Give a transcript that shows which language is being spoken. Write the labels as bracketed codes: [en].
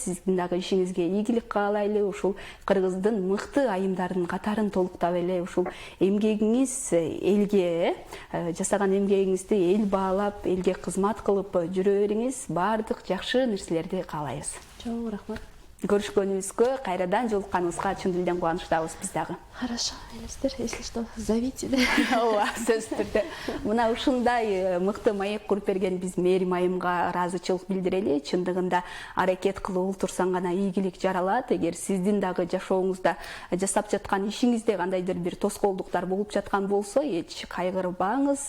[ky] Сиздин дагы ишиңизге ийгилик каалайлы. Ушул кыргыздын мыкты айымдарынын катарын толуктап эле ушул эмгегиңиз элге, жасаган эмгегиңизди эл баалап, элге кызмат кылып жүрө бериңиз. Баардык жакшы нерселерди каалайбыз. Чоң рахмат. Көрүшкөнүбүзгө, кайрадан жолукканыбызга чын дилден кубанычтабыз биз дагы. [ru] Хорошо, элестер, если что, зовите. [ky] Ооба, сөзсүз түрдө. Мына ушундай мыкты маек куруп берген биз мээрим айымга ыраазычылык билдирели. Чындыгында аракет кылып олтурсаң гана ийгилик жаралат. Эгер сиздин дагы жашооңузда жасап жаткан ишиңизде кандайдыр бир тоскоолдуктар болуп жаткан болсо, эч кайгырбаңыз.